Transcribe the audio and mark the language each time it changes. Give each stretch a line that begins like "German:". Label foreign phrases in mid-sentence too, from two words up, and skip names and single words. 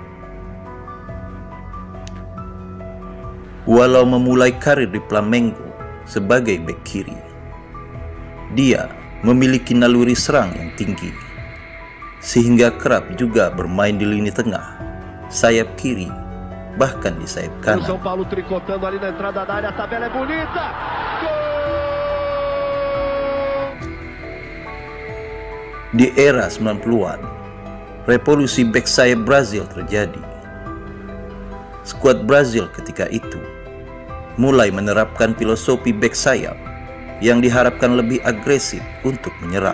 Indonesian: Walau memulai karir di Flamengo sebagai bek kiri, dia memiliki naluri serang yang tinggi, sehingga kerap juga bermain di lini tengah, sayap kiri, bahkan di sayap kanan.
Portuguese: São Paulo tricotando ali na entrada da área, a tabela é bonita.
Indonesian: Di era 90-an, revolusi bek sayap Brazil terjadi. Skuad Brazil ketika itu mulai menerapkan filosofi bek sayap yang diharapkan lebih agresif untuk menyerang.